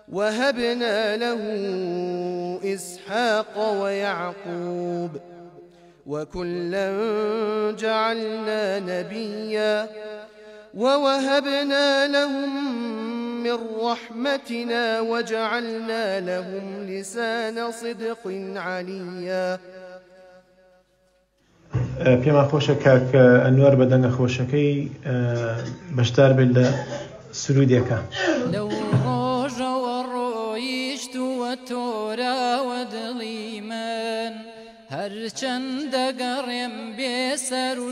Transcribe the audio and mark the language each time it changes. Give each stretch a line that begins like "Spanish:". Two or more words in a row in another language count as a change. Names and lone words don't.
Arabic: وهبنا له إسحاق ويعقوب وكلا جعلنا نبيا ووهبنا لهم من رحمتنا وجعلنا لهم لسان صدق عليا.
Central Kurdish: پێمان خۆشە کاک ئەنوەر بە دەنگە خۆشەکەی بەشدار بێت لە سرودێکە. لەو ڕۆژەوە ڕۆیشتووە تۆراوە دڵی من، هەرچەند دەگەڕێم بێسەر و